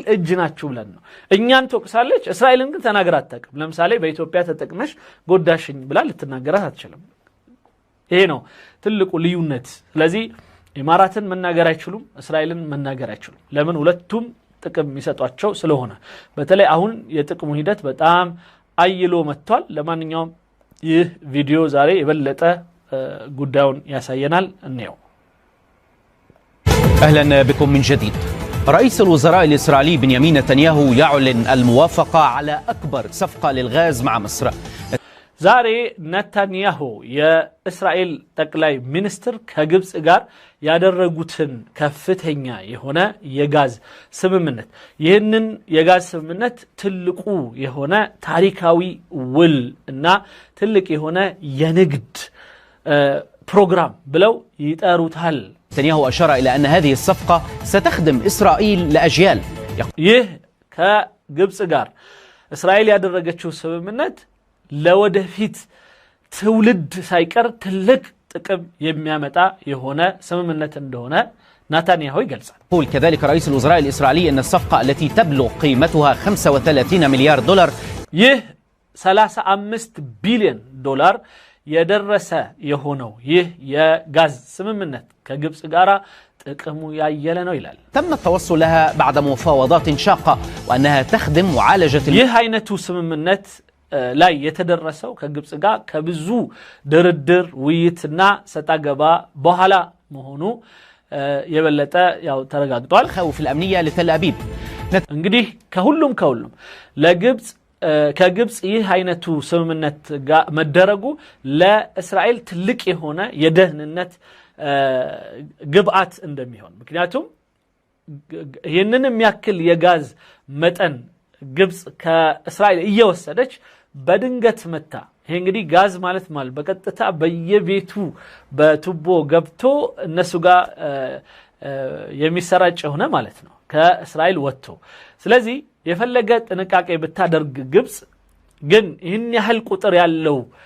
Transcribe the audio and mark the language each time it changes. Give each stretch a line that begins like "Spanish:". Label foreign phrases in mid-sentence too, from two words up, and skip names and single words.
Amharic: እጅ ናችሁ ብለን ነው እኛን ተወቅሳለች እስራኤልን ግን ተናገራ አትጠቅም ለምሳሌ በኢትዮጵያ ተጠቅመሽ ጎዳሽኝ ብላ ልትናገራት አትችልም ይሄ ነው ትልቁ ልዩነት ስለዚህ ኢማራትን መናገር አይችሉም እስራኤልን መናገር አይችሉም ለምን ሁለቱም ጥቅም ይሰጧቸው ስለሆነ በተለይ አሁን የጥቅሙ ሂደት በጣም አይሎ መጥቷል ለማንኛውም ይህ ቪዲዮ ዛሬ የበለጠ ጉዳዩን ያሳየናል እንየው
Arabic: أهلا بكم من جديد رئيس الوزراء الإسرائيلي بنيامين نتنياهو يعلن الموافقة على أكبر صفقة للغاز مع مصر
Amharic: ዛሬ ነታንያሁ የእስራኤል ጠቅላይ ሚኒስትር ከግብጽ ጋር ያደረጉትን ከፍተኛ የሆነ የጋዝ ስምምነት ይህንን የጋዝ ስምምነት ትልቁ የሆነ ታሪካዊ ውል እና ትልቅ የሆነ የንግድ ፕሮግራም ብለው ይጠሩታል
Arabic: نتنياهو أشار إلى أن هذه الصفقة ستخدم إسرائيل لأجيال
Amharic: ይህ ከግብጽ ጋር እስራኤል ያደረገችው ስምምነት ለወደፊት ትውልድ ሳይቀር ትልቅ ጥቅም የሚያመጣ የሆነ ስምምነት እንደሆነ نتنياهو ይገልጻል
Arabic: يقول كذلك رئيس الوزراء الإسرائيلي أن الصفقة التي تبلغ قيمتها 35 مليار دولار
Amharic: ይህ 35 ቢሊዮን ዶላር የደረሰ የሆነው ይህ የጋዝ ስምምነት ከግብጽ ጋር ጥቅሙ ያየለ ነው ይላል
Arabic: تم التوصل لها بعد مفاوضات شاقة وأنها تخدم معالجة
Amharic: ይህ አይነቱ ስምምነት ላይ የተደረሰው ከግብጽ ጋር ከብዙ ድርድር ውይይትና ሰጣገባ በኋላ መሆኑ የበለጠ ያው ተረጋግጧል
Arabic: خوف الأمنية لتل أبيب
Amharic: እንግዲህ ከሁሉም ለግብጽ ከግብጽ ይህ አይነቱ ስምምነት ጋር መደረጉ ለእስራኤል ትልቅ የሆነ የደህንነት ግብአት እንደሚሆን ምክንያቱም ይህንን የሚያክል የጋዝ መጠን ግብጽ ከእስራኤል እየወሰደች በድንገት መታ ይሄ እንግዲህ ጋዝ ማለት በቀጥታ በየቤቱ በቱቦ ገብቶ እነሱ ጋር የሚሰራጭ ሆነ ማለት ነው ከእስራኤል ወጥቶ ስለዚህ የፈለገ ጥንቃቄ ብታደርግ ግብጽ ግን ይህን ያህል ቁጥር ያለው